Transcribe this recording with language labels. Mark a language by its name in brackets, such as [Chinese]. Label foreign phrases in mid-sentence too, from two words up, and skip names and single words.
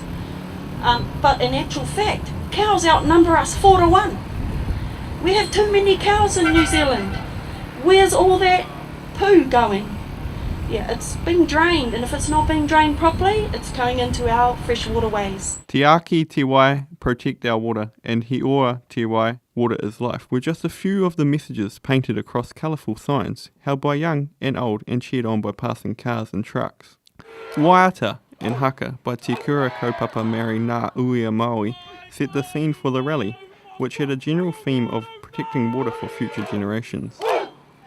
[English] But in actual fact, cows outnumber us 4-1. We have too many cows in New Zealand. Where's all that poo going? Yeah, it's being drained, and if it's not being drained properly, it's going into our fresh waterways. [Māori] Tiaki te wai, [English] protect our water, and [Māori] he ora te wai, [English] water is life, were just a few of the messages painted across colourful signs, held by young and old and cheered on by passing cars and trucks. Waiata and haka by Te Kura Kaupapa Maori Ngā Uia Maui set the scene for the rally, which had a general theme of protecting water for future generations.